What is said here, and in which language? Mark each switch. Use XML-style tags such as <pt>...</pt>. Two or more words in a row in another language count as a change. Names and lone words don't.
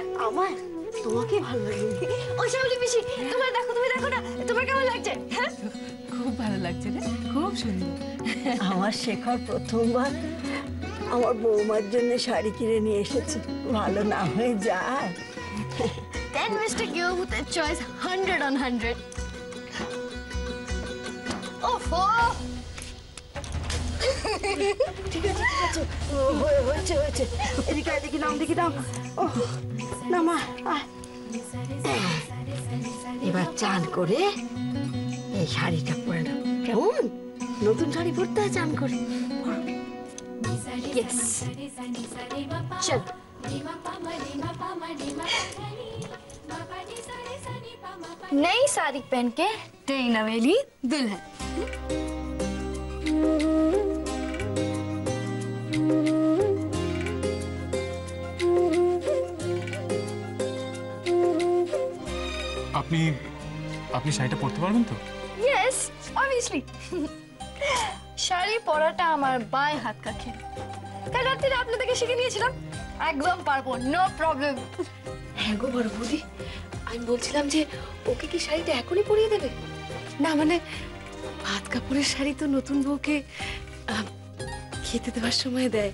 <bn>আমার তোমাকে ভালো লাগে। ও শ্যামলী পিসি, তোমার দেখো, তুমি দেখো না তোমার কেমন লাগছে? হ্যাঁ খুব ভালো লাগছে রে, খুব সুন্দর। আমার শেখর প্রথমবার আমার বৌমার জন্য শাড়ি কিনে নিয়ে এসেছে, ভালো না হয়ে যায়?</bn> <en>Then Mr. Gilbut's choice 100 on 100.</en> <bn>ওফো, ঠিক আছে ঠিক আছে, হয়েছে হয়েছে। এদিকে এদিকে নাম, দেখি নাম। ও না মা, এবার চান করে এই শাড়িটা পরে নাও। কেমন নতুন শাড়ি পরতে হয় চান করে? ইয়েস, চল।</bn> <hi>नई साड़ी पहन के नई नवेली दुल्हन।</hi> <bn>আপনি আপনি শাড়িটা পরতে পারবেন তো?</bn> <en>Yes, obviously.</en> <bn>শাড়ি পরাটা আমার বাঁয়ে হাত</bn> <hi>का खेल।</hi> <bn>কাল রাতে আপনাদেরকে শিখে নিয়েছিলাম, একদম পারবো,</bn> <en>no problem.</en> <bn>হ্যাঁ গো বড় বৌদি, আমি বলছিলাম যে ওকে কি শাড়িটা এখনই পরিয়ে দেবে? না মানে ভাত কাপড়ের শাড়ি তো নতুন বউকে খেতে দেওয়ার সময় দেয়।</bn>